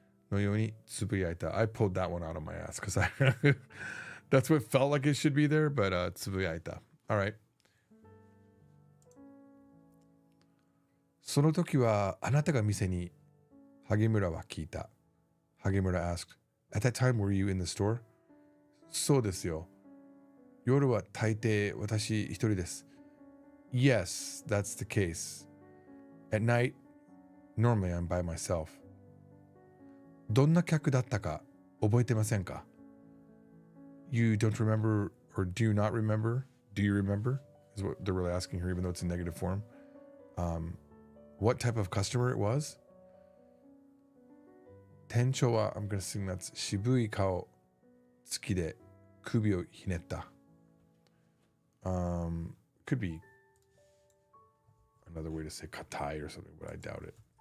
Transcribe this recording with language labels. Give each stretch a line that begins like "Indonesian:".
Japanese: のようにつぶやいた
English: I pulled that one out of my ass because that's what felt like it should be there, but つぶやいた All right.
Japanese: その時はあなたが店に萩村は聞いた。
English: 萩村 asked, At that time were you in the store?
Japanese: そうですよ。夜は大抵私一人です。
English: Yes, that's the case. At night, normally I'm by myself.
Japanese: どんな客だったか覚えてませんか?
English: You don't remember or do you not remember? Do you remember? Is what they're really asking here, even though it's in negative form. What type of customer it was?
Japanese: 店長は
English: I'm going to assume that's
Japanese: 渋い顔好きで首をひねった。
English: Could be another way to say 硬い or something, but I doubt it.